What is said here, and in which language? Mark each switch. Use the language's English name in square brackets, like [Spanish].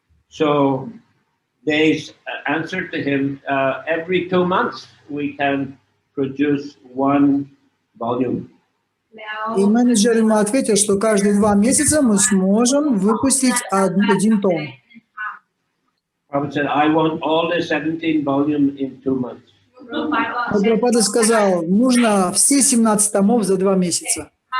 [English] So they answered to him, every 2 months we can produce 1 volume. [Russian] И менеджер ему ответил, что каждые 2 месяца мы сможем выпустить один том. [English] Prabhupada said, I want all the 17 volumes in 2 months. [Russian] Прабхупада сказал, нужно все 17 томов за 2 месяца.